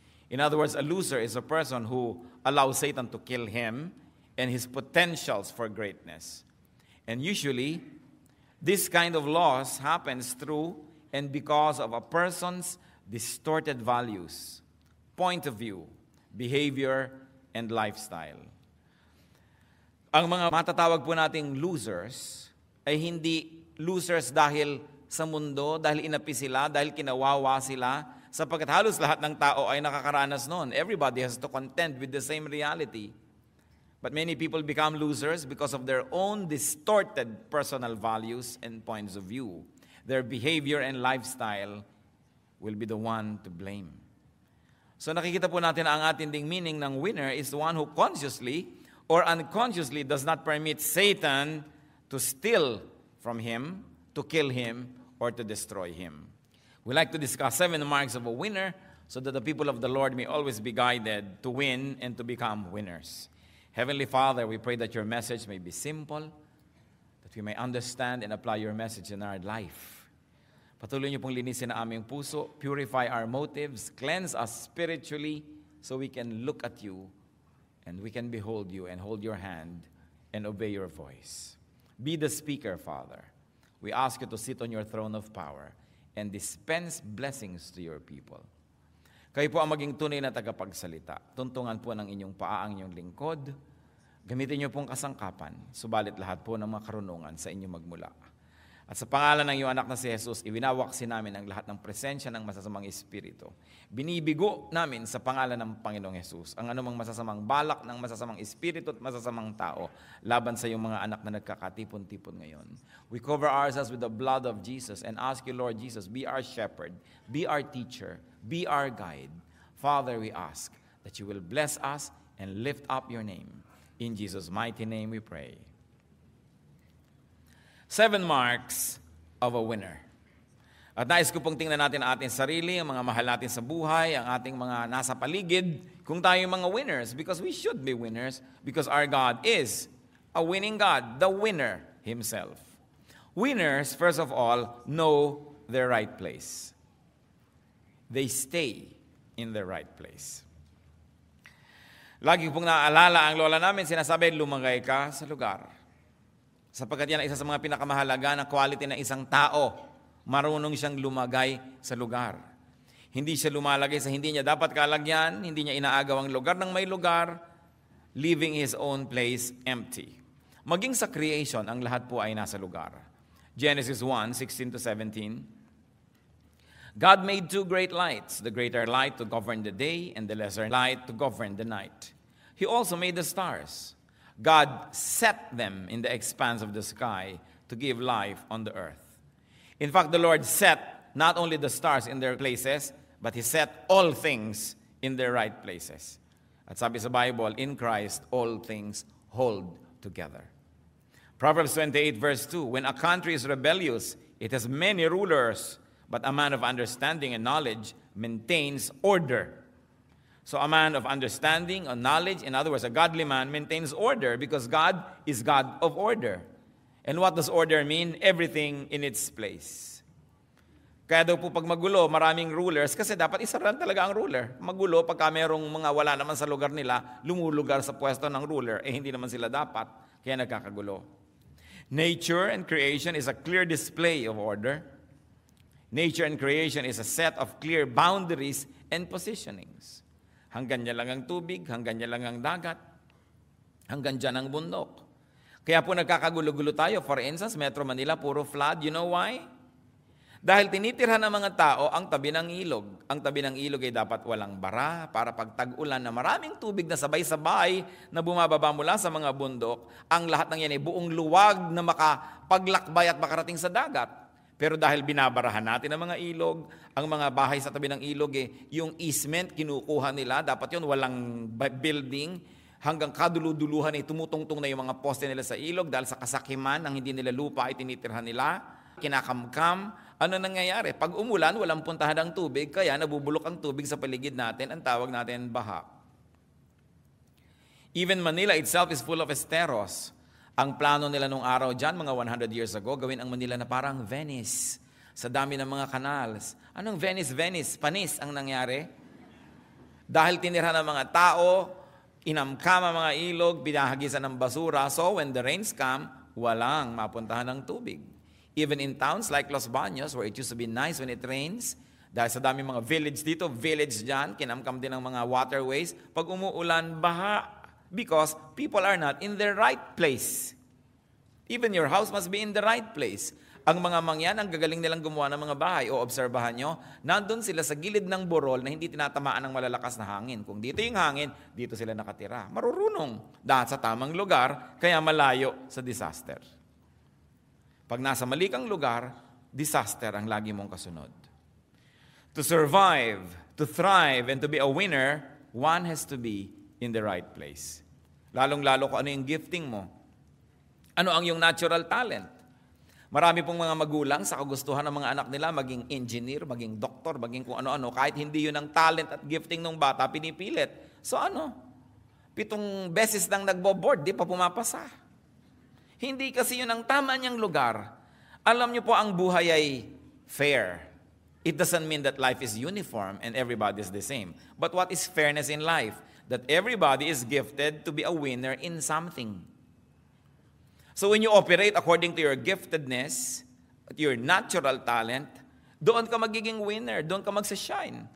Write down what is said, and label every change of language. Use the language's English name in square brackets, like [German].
[English] In other words, a loser is a person who allows Satan to kill him and his potentials for greatness. And usually, this kind of loss happens through and because of a person's distorted values, point of view, behavior, and lifestyle. [Filipino] Ang mga matatawag po nating losers ay hindi losers dahil sa mundo, dahil inapi sila, dahil kinawawa sila, sapagkat halos lahat ng tao ay nakakaranas noon. [English] Everybody has to contend with the same reality. But many people become losers because of their own distorted personal values and points of view. Their behavior and lifestyle will be the one to blame. [Filipino] So nakikita po natin ang ating ding meaning ng [English] winner is the one who consciously or unconsciously does not permit Satan to steal from him, to kill him, or to destroy him. We like to discuss 7 marks of a winner so that the people of the Lord may always be guided to win and to become winners. Heavenly Father, we pray that your message may be simple, that we may understand and apply your message in our life. [Filipino] Patuloy niyo pong linisin ang aming puso, [English] purify our motives, cleanse us spiritually so we can look at you and we can behold you and hold your hand and obey your voice. Be the speaker, Father. We ask you to sit on your throne of power and dispense blessings to your people. [Filipino] Kayo po ang maging tunay na tagapagsalita. Tuntungan po ng inyong paa ang inyong lingkod. Gamitin niyo pong kasangkapan, subalit lahat po ng mga karunungan sa inyo magmula. At sa pangalan ng iyong anak na si Jesus, iwinawaksi namin ang lahat ng presensya ng masasamang espiritu. Binibigo namin sa pangalan ng Panginoong Jesus ang anumang masasamang balak ng masasamang espiritu at masasamang tao laban sa iyong mga anak na nagkakatipon-tipon ngayon. [English] We cover ourselves with the blood of Jesus and ask you, Lord Jesus, be our shepherd, be our teacher, be our guide. Father, we ask that you will bless us and lift up your name. In Jesus' mighty name we pray. 7 marks of a winner. [Filipino] At nais ko pong tingnan natin ang ating sarili, ang mga mahal natin sa buhay, ang ating mga nasa paligid, kung tayo mga winners, [English] because we should be winners, because our God is a winning God, the winner Himself. Winners, first of all, know their right place. They stay in their right place. [Filipino] Lagi pong naaalala ang lola namin, sinasabi, lumagay ka sa lugar. Sapagkat yan ang isa sa mga pinakamahalaga na quality ng isang tao. Marunong siyang lumagay sa lugar. Hindi siya lumalagay sa hindi niya dapat kalagyan, hindi niya inaagaw ang lugar ng may lugar, [English] leaving his own place empty. [Filipino] Maging sa creation, ang lahat po ay nasa lugar. [English] Genesis 1:16-17. God made 2 great lights, the greater light to govern the day and the lesser light to govern the night. He also made the stars. God set them in the expanse of the sky to give life on the earth. In fact, the Lord set not only the stars in their places, but He set all things in their right places. [Filipino] At sabi sa [English] Bible, in Christ, all things hold together. Proverbs 28 verse 2, when a country is rebellious, it has many rulers, but a man of understanding and knowledge maintains order. So a man of understanding, of knowledge, in other words, a godly man maintains order because God is God of order. And what does order mean? Everything in its place. [Filipino] Kaya daw po pag magulo, maraming rulers, kasi dapat isa lang talaga ang ruler. Magulo, pagka merong mga wala naman sa lugar nila, lumulugar sa pwesto ng ruler, hindi naman sila dapat, kaya nagkakagulo. [English] Nature and creation is a clear display of order. Nature and creation is a set of clear boundaries and positionings. [Filipino] Hanggang niya lang ang tubig, hanggang niya lang ang dagat, hanggang dyan ang bundok. Kaya po nagkakagulo-gulo tayo. [English] For instance, Metro Manila, puro flood. You know why? [Filipino] Dahil tinitirhan ng mga tao ang tabi ng ilog. Ang tabi ng ilog ay dapat walang bara para pag tag-ulan na maraming tubig na sabay-sabay na bumababa mula sa mga bundok, ang lahat ng yan ay buong luwag na makapaglakbay at makarating sa dagat. Pero dahil binabarahan natin ang mga ilog, ang mga bahay sa tabi ng ilog, yung easement kinukuha nila, dapat yun walang building, hanggang kaduluduluhan ay tumutungtong na yung mga poste nila sa ilog dahil sa kasakiman ng hindi nila lupa ay tinitirhan nila, kinakamkam. Ano nangyayari? Pag umulan, walang puntahan ang tubig, kaya nabubulok ang tubig sa paligid natin, ang tawag natin baha. [English] Even Manila itself is full of esteros. [Filipino] Ang plano nila nung araw dyan, mga 100 years ago, gawin ang Manila na parang Venice, sa dami ng mga canals. Anong Venice? Venice, panis ang nangyari. Dahil tinira ng mga tao, inamkam ang mga ilog, binahagisan ng basura, [English] so when the rains come, [Filipino] walang mapuntahan ng tubig. Even in towns like Los Baños, where it used to be nice when it rains, dahil sa dami mga village dito, village dyan, kinamkam din ng mga waterways, pag umuulan, baha, because people are not in the right place. [English] Even your house must be in the right place. [Filipino] Ang mga mangyan, ang gagaling nilang gumawa ng mga bahay, o obserbahan nyo, nandun sila sa gilid ng burol na hindi tinatamaan ng malalakas na hangin. Kung dito yung hangin, dito sila nakatira. Marurunong, dahil sa tamang lugar, kaya malayo sa disaster. Pag nasa mali kang lugar, disaster ang lagi mong kasunod. [English] To survive, to thrive, and to be a winner, one has to be in the right place. [Filipino] Lalong-lalo kung ano yung gifting mo. Ano ang yung natural talent? Marami pong mga magulang sa kagustuhan ng mga anak nila maging engineer, maging doktor, maging kung ano-ano. Kahit hindi yun ang talent at gifting ng bata, pinipilit. So 7 beses nang nagbo-board, di pa pumapasa. Hindi kasi yun ang tama niyang lugar. Alam niyo po, ang buhay ay fair. [English] It doesn't mean that life is uniform and everybody is the same. But what is fairness in life? That everybody is gifted to be a winner in something. So when you operate according to your giftedness, your natural talent, [Filipino] doon ka magiging winner, doon ka magsa-shine.